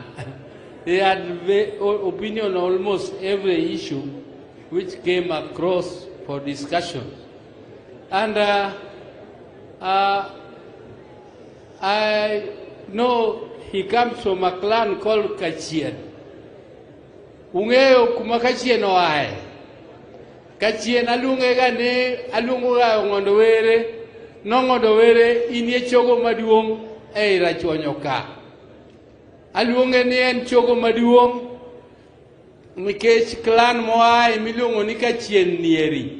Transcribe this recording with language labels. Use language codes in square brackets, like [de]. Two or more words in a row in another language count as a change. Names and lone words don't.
[en] He had opinion on almost every issue which came across for discussion. And I know he comes from a clan called Kachien. [luo] Ungeo kuma Kachien oae. Kachien alungega ne alunguga Ong'ondo Were, Ong'ondo Were inie chogo maduong e rachuonyo ka. Alunge ni en chogo maduong nikech clan moae miluongo ni Kachien nieri.